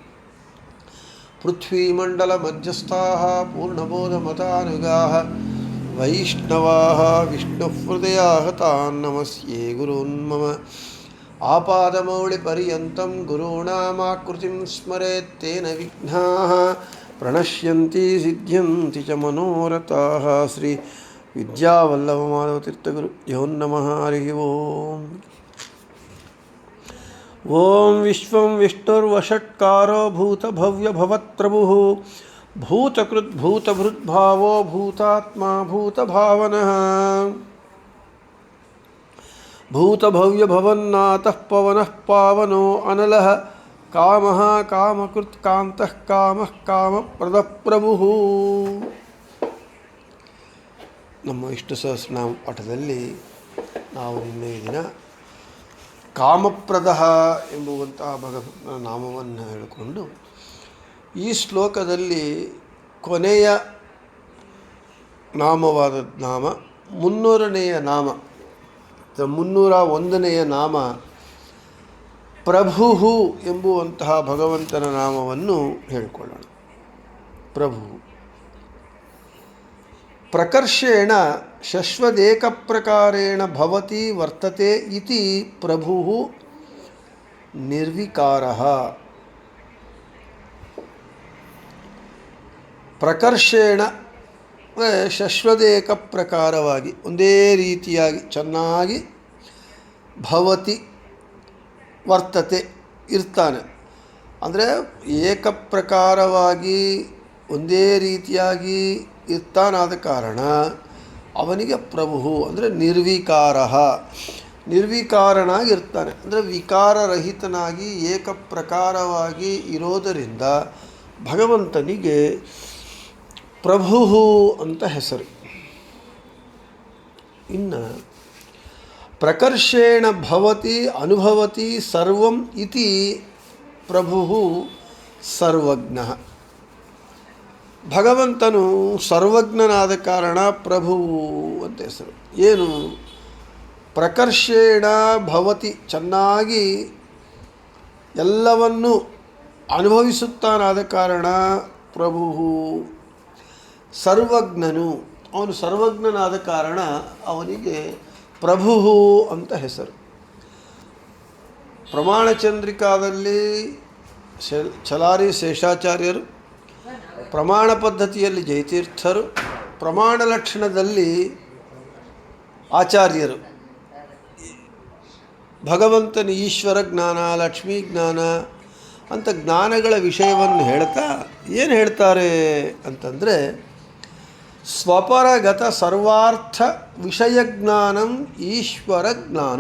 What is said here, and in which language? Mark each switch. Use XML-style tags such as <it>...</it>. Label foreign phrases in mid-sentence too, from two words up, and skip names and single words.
<sa>ಪೃಥ್ವೀಮಂಡಲಮಧ್ಯಸ್ಥಾಃ ಪೂರ್ಣಬೋಧಮತಾನುಗಾಃ ವೈಷ್ಣವಾಃ ವಿಷ್ಣುಹೃದಯಾಃ ತಾನ್ ನಮಸ್ಯೆ ಗುರೂನ್ ಮಮ. ಆಪಾದಮೌಳಿಪರ್ಯಂತಂ ಗುರುಣಾಮಾಕೃತಿಂ ಸ್ಮರೇತ್ ತೇನ ವಿಘ್ನಾಃ ಪ್ರಣಶ್ಯಂತಿ ಸಿದ್ಧ್ಯಂತಿ ಚ ಮನೋರಥಾಃ. ಶ್ರೀ ವಿದ್ಯಾವಲ್ಲಭಮಾಧವತೀರ್ಥಗುರುಭ್ಯೋ ನಮಃ. ಹರಿ ಓಂ. ಓಂ ವಿಶ್ವಂ ವಿಷ್ಣುರ್ವಷಟ್ಕಾರೋ ಭೂತಭವ್ಯಭವತ್ಪ್ರಭುಃ ಭೂತಕೃದ್ಭೂತಭೃದ್ಭಾವೋ ಭೂತಾತ್ಮ ಭೂತಭಾವನಃ. ಭೂತಭವ್ಯಭವನ್ನಾಥಃ ಪವನಃ ಪಾವನೋ ಅನಲಃ ಕಾಮಃ ಕಾಮಕೃತ್ ಕಾಂತಃ ಕಾಮಃ ಕಾಮಪ್ರದಃ ಪ್ರಭುಃ.</sa> <kn>ನಮ್ಮ ವಿಷ್ಣು ಸಹಸ್ರನಾಮ ಪಾಠದಲ್ಲಿ ನಾವು ನಿನ್ನೆ ದಿನ ಕಾಮಪ್ರದಃ ಎಂಬುವಂತಹ ಭಗವಂತನ ನಾಮವನ್ನು ಹೇಳಿಕೊಂಡು ಈ ಶ್ಲೋಕದಲ್ಲಿ ಕೊನೆಯ ನಾಮವಾದ ನಾಮ 300ನೆಯ ನಾಮ 301ನೆಯ ನಾಮ ಪ್ರಭು ಎಂಬುವಂತಹ ಭಗವಂತನ ನಾಮವನ್ನು ಹೇಳಿಕೊಳ್ಳೋಣ.</kn> <sa>ಪ್ರಭು ಪ್ರಕರ್ಷೇಣ ಶಶ್ವದೇಕ ಪ್ರಕಾರೇಣ ಭವತಿ ವರ್ತತೆ ಇತಿ ಪ್ರಭು ನಿರ್ವಿಕಾರಃ. ಪ್ರಕರ್ಷೇಣ ಶಶ್ವದೇಕ</sa> <kn>ಪ್ರಕಾರವಾಗಿ ಒಂದೇ ರೀತಿಯಾಗಿ ಚೆನ್ನಾಗಿ</kn> <sa>ಭವತಿ ವರ್ತತೆ</sa> <kn>ಇರ್ತಾನೆ. ಅಂದರೆ ಏಕಪ್ರಕಾರವಾಗಿ ಒಂದೇ ರೀತಿಯಾಗಿ ಇರ್ತಾನಾದ ಕಾರಣ ಅವನಿಗೆ ಪ್ರಭು ಅಂದರೆ ನಿರ್ವಿಕಾರ. ನಿರ್ವಿಕಾರನಾಗಿರ್ತಾನೆ ಅಂದರೆ ವಿಕಾರರಹಿತನಾಗಿ ಏಕಪ್ರಕಾರವಾಗಿ ಇರೋದರಿಂದ ಭಗವಂತನಿಗೆ ಪ್ರಭು ಅಂತ ಹೆಸರು.</kn> <sa>ಇನ್ನು ಪ್ರಕರ್ಷೇಣ ಭವತಿ ಅನುಭವತಿ ಸರ್ವಂ ಇತಿ ಪ್ರಭು ಸರ್ವಜ್ಞ.</sa> <kn>ಭಗವಂತನು ಸರ್ವಜ್ಞನಾದ ಕಾರಣ ಪ್ರಭು ಅಂತ ಹೆಸರು. ಏನು</kn> <sa>ಪ್ರಕರ್ಷೇಣ ಭವತಿ</sa> <kn>ಚೆನ್ನಾಗಿ ಎಲ್ಲವನ್ನೂ ಅನುಭವಿಸುತ್ತಾನಾದ ಕಾರಣ ಪ್ರಭು. ಸರ್ವಜ್ಞನು ಅವನು ಸರ್ವಜ್ಞನಾದ ಕಾರಣ ಅವನಿಗೆ ಪ್ರಭು ಅಂತ ಹೆಸರು. ಪ್ರಮಾಣ ಚಂದ್ರಿಕಾದಲ್ಲಿ ಛಲಾರಿ ಶೇಷಾಚಾರ್ಯರು, ಪ್ರಮಾಣ ಪದ್ಧತಿಯಲ್ಲಿ ಜಯತೀರ್ಥರು, ಪ್ರಮಾಣ ಲಕ್ಷಣದಲ್ಲಿ ಆಚಾರ್ಯರು ಭಗವಂತನ ಈಶ್ವರ ಜ್ಞಾನ ಲಕ್ಷ್ಮೀ ಜ್ಞಾನ ಅಂತ ಜ್ಞಾನಗಳ ವಿಷಯವನ್ನು ಹೇಳ್ತಾ ಏನು ಹೇಳ್ತಾರೆ ಅಂತಂದರೆ</kn> <sa>ಸ್ವಪರಗತ ಸರ್ವಾರ್ಥ ವಿಷಯಜ್ಞಾನಂ ಈಶ್ವರ ಜ್ಞಾನಂ.</sa>